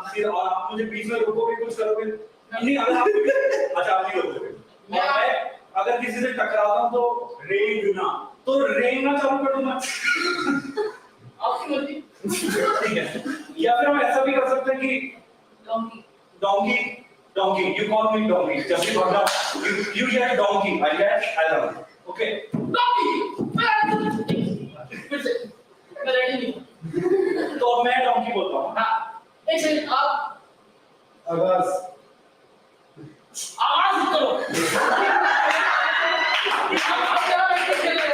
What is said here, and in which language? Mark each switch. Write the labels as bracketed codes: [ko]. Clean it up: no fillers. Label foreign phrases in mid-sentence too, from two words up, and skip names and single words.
[hi] सीधा, और आप मुझे बीच में रोकोगे कुछ करोगे? नहीं, अगर आप अच्छा आप नहीं रोकोगे। मैं अगर किसी से टकराता हूँ तो रेंगना चालू कर दूंगा। आपकी मर्जी। ठीक है, या फिर हम ऐसा भी कर सकते हैं कि [en] donkey, you call me donkey. Just be भागना, you get donkey, I get Aahvaan. Okay? [hi] donkey फिर से मैं रेडी नहीं। तो मैं donkey बोलता हूँ। हाँ, एक सेकंड आप आगाज आवाज करो। आप क्या बैठ खेल रहे हो?